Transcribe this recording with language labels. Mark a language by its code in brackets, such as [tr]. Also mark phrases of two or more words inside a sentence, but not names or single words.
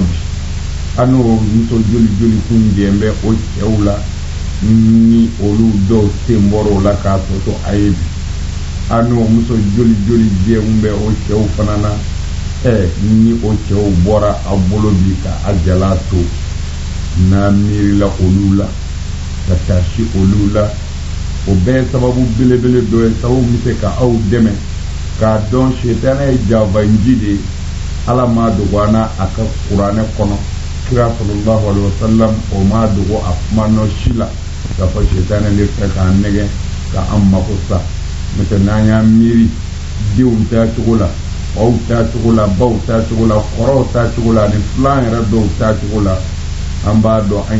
[bm] bi a n'o muso joli kun jɛn bɛ o cɛw la ni olu dɔw sen bɔra o la k'a tɔ a ye bi a n'o muso joli jɛn bɛ o cɛw fana na ni o cɛw bɔra a bolo bi ka a jala to n'a miirila olu la ka taasi olu la o bɛɛ sababu belebele dɔ ye sababu bɛ se ka aw dɛmɛ k'a dɔn sɛtanɛ ye javanji de ye Ala m'a dogo an na a ka kuranɛ kɔnɔ kira [ar] صلى الله عليه وسلم [bm] o m'a dogo a kuma nɔ si la k'a fɔ sɛtanɛ de fɛ k'an nɛgɛ ka an mako sa n'o tɛ n'an y'an miiri denw taa cogo la faw taa cogo la baw taa cogo la kɔrɔw taa cogo la ani filan yɛrɛ dɔw taa cogo la an b'a dɔn an